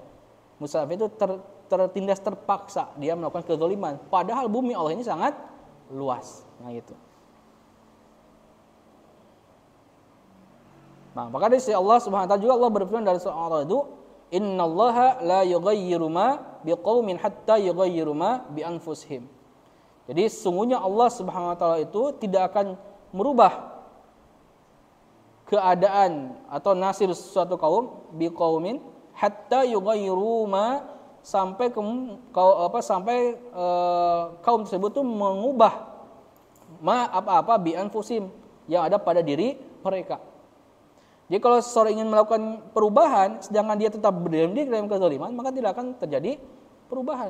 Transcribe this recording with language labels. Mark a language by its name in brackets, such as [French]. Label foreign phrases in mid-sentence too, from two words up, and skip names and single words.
[Indonesian] Mustad'afin itu tertindas, terpaksa dia melakukan kezaliman. Padahal bumi Allah ini sangat luas. Nah gitu. Nah, maka dari Allah [Arabic] سبحانه وتعالى [Indonesian] juga Allah berfirman dari surah Al-A'raf itu, [Arabic] "إن الله لا يغير ما بقوم حتى يغيروا ما بأنفسهم." [Indonesian] Jadi sungguhnya Allah [Arabic] سبحانه وتعالى [Indonesian] itu tidak akan merubah keadaan atau nasib suatu kaum [Arabic] بقوم حتى يغيروا ما [Indonesian] sampai kaum tersebut itu mengubah ma apa-apa [Arabic] بأنفسهم [Indonesian] yang ada pada diri mereka. Jadi kalau seseorang ingin melakukan perubahan, sedangkan dia tetap berdiam diri dalam kezaliman, maka tidak akan terjadi perubahan.